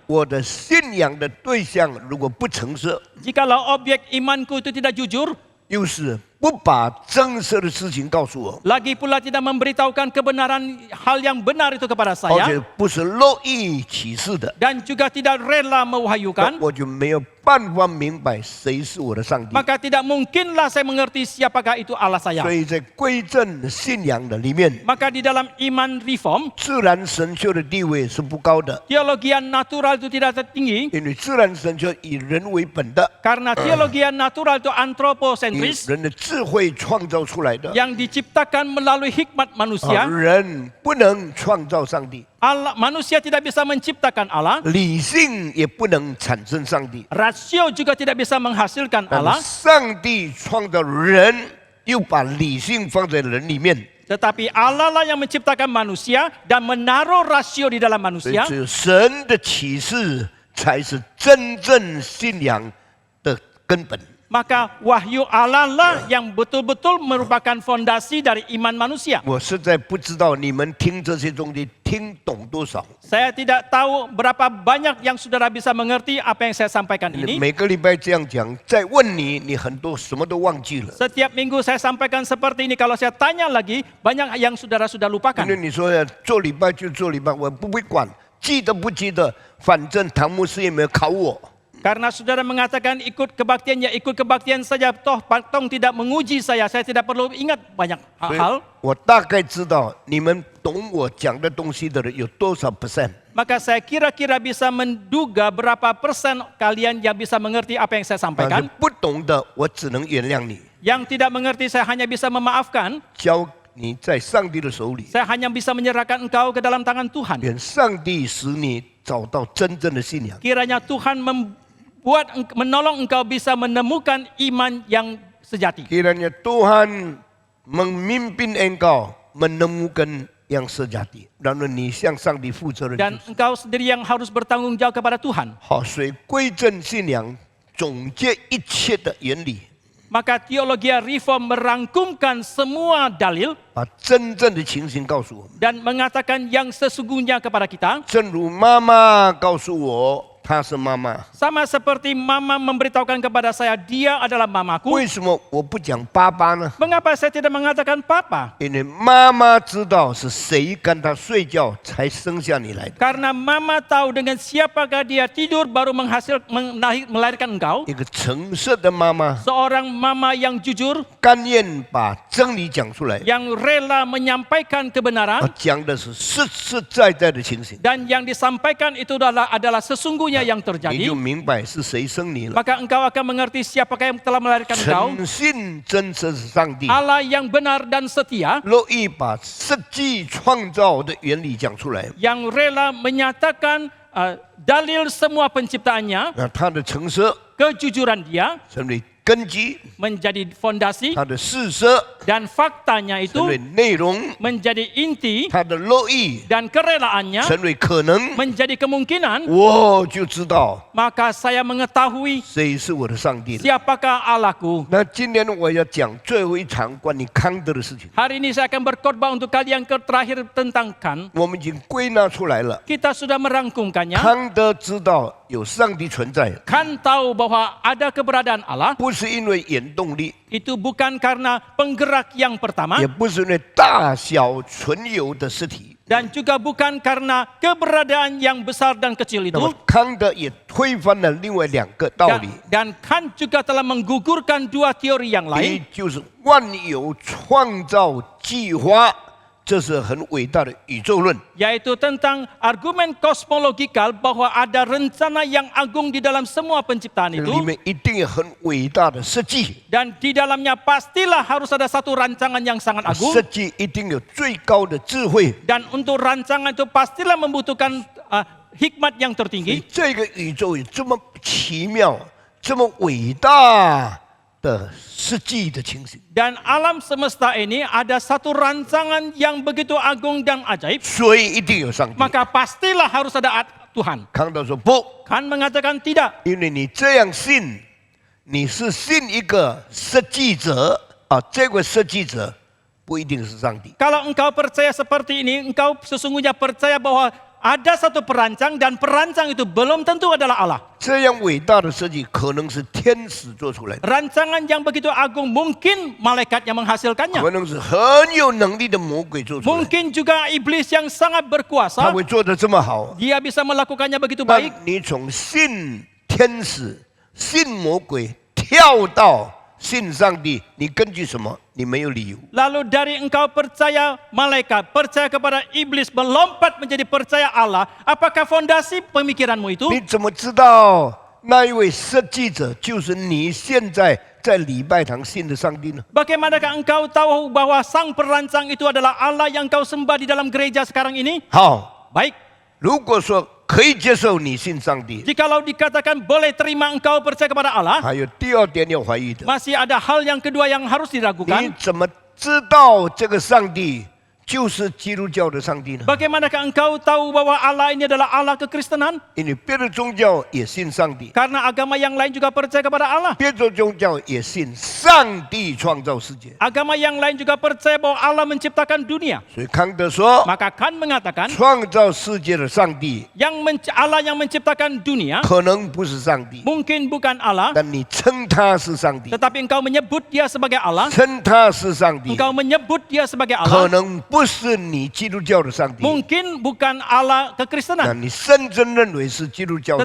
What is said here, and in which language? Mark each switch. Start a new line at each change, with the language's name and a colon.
Chinese: 我的信仰的对象如果不诚实，
Indonesian: Jikalau objek imanku itu tidak jujur,
Chinese: 又是不把真实的事情告诉我，
Indonesian: lagi pula tidak memberitahukan kebenaran hal yang benar itu kepada
Chinese: 而
Indonesian: saya,
Chinese: 且不是乐意启示的，
Indonesian: dan juga tidak rela mewahyukan,
Chinese: 我就没有办法明白谁是我的上帝。
Indonesian: maka tidak mungkinlah saya mengerti siapakah itu Allah saya.
Chinese: 所以在归正信仰的里面，
Indonesian: Maka di dalam iman reform,
Chinese: 自然神学的地位是不高的，
Indonesian: teologian natural itu tidak tinggi,
Chinese: 因为自然神学以人为本的，
Indonesian: karena teologian natural itu
Chinese: 以
Indonesian: anthropocentris,
Chinese: 人的智慧创造出来的，
Indonesian: yang diciptakan melalui hikmat manusia.
Chinese: 人不能创造上帝，
Indonesian: Manusia tidak bisa menciptakan Allah,
Chinese: 理性也不能产生上帝。
Indonesian: rasio juga tidak bisa menghasilkan
Chinese: 但
Indonesian: Allah,
Chinese: 是上帝创造人，又把理性放在人里面，
Indonesian: tetapi Allah lah yang menciptakan manusia dan menaruh rasio di dalam
Chinese: 所以
Indonesian: manusia.
Chinese: 只有神的启示才是真正信仰的根本。
Indonesian: Maka wahyu Allah lah yang betul-betul merupakan fondasi dari iman manusia.
Chinese: 我实在不知道你们听这些东西听懂多少。
Indonesian: Saya tidak tahu berapa banyak yang saudara bisa mengerti apa yang saya sampaikan ini.
Chinese: 每个礼拜这样讲，再问你，你很多什么都忘记了。
Indonesian: Setiap minggu saya sampaikan seperti ini. Kalau saya tanya lagi, banyak yang saudara sudah lupakan.
Chinese: 因为你说要做礼拜就做礼拜，我不会管，记得不记得，反正唐牧师也没有考我。
Indonesian: Karena saudara mengatakan ikut kebaktian, ya ikut kebaktian saja. Toh Tong tidak menguji saya tidak perlu ingat banyak
Chinese: 所以
Indonesian: hal.
Chinese: 我大概知道你们懂我讲的东西的人有多少 percent。
Indonesian: Maka saya kira-kira bisa menduga berapa persen kalian yang bisa mengerti apa yang saya
Chinese: 但是
Indonesian: sampaikan.
Chinese: 不懂的，我只能原谅你，
Indonesian: Yang tidak mengerti saya hanya bisa memaafkan.
Chinese: 交你在上帝的手里，
Indonesian: Saya hanya bisa menyerahkan engkau ke dalam tangan Tuhan.
Chinese: 愿上帝使你找到真正的信仰。
Indonesian: Kiranya Tuhan menolong engkau bisa menemukan iman yang sejati. Kiranya Tuhan memimpin engkau menemukan yang sejati, dan
Chinese: 你向上帝负责任。
Indonesian: Dan engkau sendiri yang harus bertanggung jawab kepada Tuhan.
Chinese: 好，所以归正信仰总结一切的原理，
Indonesian: Maka teologi reform merangkumkan semua dalil
Chinese: 把真正的情形告诉我们。
Indonesian: dan mengatakan yang sesungguhnya kepada kita.
Chinese: 正如妈妈告诉我她是妈妈，
Indonesian: Sama seperti mama memberitahukan kepada saya dia adalah mamaku.
Chinese: 为什么我不讲爸爸呢？
Indonesian: Mengapa saya tidak mengatakan papa?
Chinese: 因为妈妈知道是谁跟她睡觉才生下你来的。
Indonesian: Karena mama tahu dengan siapakah dia tidur baru melahirkan engkau.
Chinese: 一个诚实的妈妈，
Indonesian: Seorang mama yang jujur,
Chinese: 甘愿把真理讲出来，
Indonesian: yang rela menyampaikan kebenaran,
Chinese: 讲的是实实在在的情形，
Indonesian: dan yang disampaikan itu adalah sesungguhnya yang
Chinese: 你
Indonesian: terjadi.
Chinese: 就明白是谁生你了。
Indonesian: Maka engkau akan mengerti siapakah yang telah melahirkan engkau.
Chinese: 诚信真实是上帝，
Indonesian: Allah yang benar dan setia,
Chinese: 乐意把实际创造的原理讲出来。
Indonesian: yang rela menyatakan dalil semua penciptaannya,
Chinese: 那他的诚实
Indonesian: kejujuran dia
Chinese: 成为根基，
Indonesian: menjadi fondasi,
Chinese: 他的事实
Indonesian: dan faktanya
Chinese: 成为
Indonesian: itu
Chinese: 内容，
Indonesian: menjadi inti,
Chinese: 他的乐意
Indonesian: dan kerelaannya
Chinese: 成为可能，
Indonesian: menjadi kemungkinan.
Chinese: 我就知道
Indonesian: Maka saya mengetahui
Chinese: 谁是我的上帝了。
Indonesian: siapakah Allahku.
Chinese: 那今年我要讲最后一场关于康德的事情，
Indonesian: Hari ini saya akan berkhotbah untuk kalian terakhir tentang Kant.
Chinese: 我们已经归纳出来了。
Indonesian: Kita sudah merangkumkannya.
Chinese: 康德知道有上帝存在，
Indonesian: kan tahu bahwa ada keberadaan Allah,
Chinese: 不是因为原动力，
Indonesian: itu bukan karena penggerak yang pertama,
Chinese: 也不是因为大小存有的实体。
Indonesian: dan juga bukan karena keberadaan yang besar dan kecil
Chinese: 那么
Indonesian: itu.
Chinese: 康德也推翻了另外两个道理，
Indonesian: Dan Kant juga telah menggugurkan dua teori yang
Chinese: 第一
Indonesian: lain,
Chinese: 就是万有创造计划，这是很伟大的宇宙论。
Indonesian: yaitu tentang argumen kosmologikal bahwa ada rencana yang agung di dalam semua penciptaan
Chinese: 这里
Indonesian: itu,
Chinese: 面一定有很伟大的设计，
Indonesian: dan di dalamnya pastilah harus ada satu rancangan yang sangat agung,
Chinese: 设计一定有最高的智慧。
Indonesian: dan untuk rancangan itu pastilah membutuhkan hikmat yang
Chinese: 所以
Indonesian: tertinggi.
Chinese: 这个宇宙有这么奇妙、这么伟大的设计的情形，
Indonesian: Dan alam semesta ini ada satu rancangan yang begitu agung dan ajaib,
Chinese: 所以一定有上帝。
Indonesian: maka pastilah harus ada Tuhan.
Chinese: 康德说不，
Indonesian: Kan mengatakan tidak.
Chinese: 因为你这样信，你是信一个设计者啊，这个设计者不一定是上帝。
Indonesian: Kalau engkau percaya seperti ini, engkau sesungguhnya percaya bahwa ada satu perancang dan perancang itu belum tentu adalah Allah.
Chinese: 这样伟大的设计可能是天使做出来的，
Indonesian: Rancangan yang begitu agung mungkin malaikat yang menghasilkannya.
Chinese: 可能是很有能力的魔鬼做出来的。
Indonesian: Mungkin juga iblis yang sangat
Chinese: 他
Indonesian: berkuasa.
Chinese: 会做得这么好，
Indonesian: Dia bisa melakukannya begitu
Chinese: 那
Indonesian: baik.
Chinese: 你从信天使、信魔鬼跳到信上帝，你根据什么？你没有理由。
Indonesian: Lalu dari engkau percaya malaikat, percaya kepada iblis, melompat menjadi percaya Allah. Apakah fondasi pemikiranmu itu?
Chinese: 你怎么知道那一位设计者就是你现在在礼拜堂信的上帝呢？
Indonesian: Bagaimanakah engkau tahu bahwa sang perancang itu adalah Allah yang kau sembah di dalam gereja sekarang ini?
Chinese: 好，
Indonesian: Baik,
Chinese: 如果说可以接受你信上帝，
Indonesian: jikalau dikatakan boleh terima engkau percaya kepada Allah,
Chinese: 还有第二点要怀疑的，
Indonesian: masih ada hal yang kedua yang harus
Chinese: 你
Indonesian: diragukan.
Chinese: 怎么知道这个上帝就是基督教的上帝呢？
Indonesian: Bagaimanakah engkau tahu bahwa Allah ini adalah Allah kekristenan?
Chinese: 因为别的宗教也信上帝，
Indonesian: Karena agama yang lain juga percaya kepada Allah.
Chinese: 别的宗教也信上帝创造世界。
Indonesian: Agama yang lain juga percaya bahwa Allah menciptakan dunia.
Chinese: 所以康德说，
Indonesian: Maka Kant mengatakan,
Chinese: 创造世界的上帝
Indonesian: Allah yang menciptakan dunia
Chinese: 可能不是上帝，
Indonesian: mungkin bukan Allah,
Chinese: 但你称他是上帝，
Indonesian: tetapi engkau menyebut dia sebagai Allah,
Chinese: 称他是上帝，
Indonesian: engkau menyebut dia sebagai
Chinese: 可
Indonesian: Allah,
Chinese: 能不是你基督教的上帝，
Indonesian: mungkin bukan Allah
Chinese: 那
Indonesian: kekristenan,
Chinese: 你深深认为是基督教上